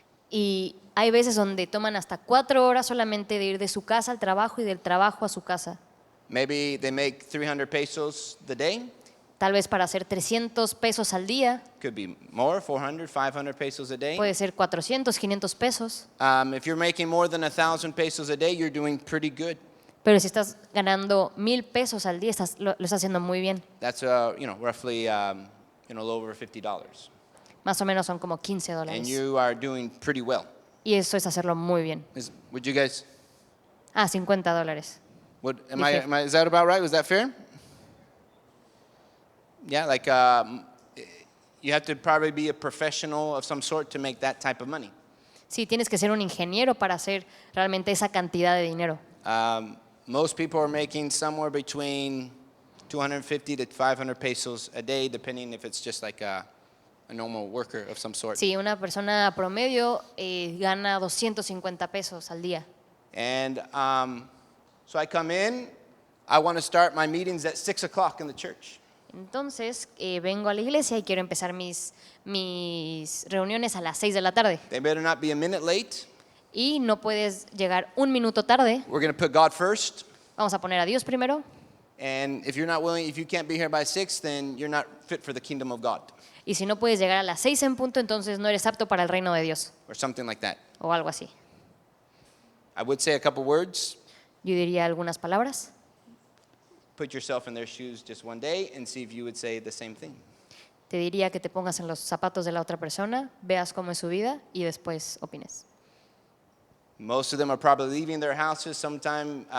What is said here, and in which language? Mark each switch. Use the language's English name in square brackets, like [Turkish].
[Spanish] Y hay veces donde toman hasta 4 horas solamente de ir de su casa al trabajo y del trabajo a su casa. [English] Maybe they make 300 pesos the day. [Spanish] Tal vez para hacer 300 pesos al día, [English] Could be more, 400, 500 pesos a day. [Spanish] puede ser 400, 500 pesos. [English] If you're making more than 1,000 pesos a day, you're doing pretty good. [Spanish] Pero si estás ganando 1,000 pesos al día, lo estás haciendo muy bien. [English] That's roughly a little over $50, [Spanish] Más o menos son como 15 [English] and [Spanish] dólares. [English] you are doing pretty well. [Spanish] Y eso es hacerlo muy bien. [English] Would you guys? [Spanish] 50 dólares. [English] Is that about right? Was that fair? Yeah, like you have to probably be a professional of some sort to make that type of money. [Spanish] Sí, tienes que ser un ingeniero para hacer realmente esa cantidad de dinero. [English] Most people are making somewhere between 250 to 500 pesos a day, depending if it's just like a normal worker of some sort. [Spanish] Sí, una persona promedio gana 250 pesos al día. [English] And so I come in, I want to start my meetings at 6 o'clock in the church. [Spanish] Entonces, vengo a la iglesia y quiero empezar mis reuniones a las 6 de la tarde. [English] They better not be a minute late. [Spanish] Y no puedes llegar un minuto tarde. [English] We're going to put God first. [Spanish] Vamos a poner a Dios primero. [English] And if you can't be here by 6, then you're not fit for the kingdom of God, [Spanish] Y si no puedes llegar a las 6 en punto, entonces no eres apto para el reino de Dios. [English] or something like that. [Spanish] O algo así. [English] I would say a couple words. [Spanish] Yo diría algunas palabras. [English] Put yourself in their shoes just one day and see if you would say the same thing. [Spanish] Te diría que te pongas en los zapatos de la otra persona, veas cómo es su vida y después opines. [English] Most of them are probably leaving their houses sometime.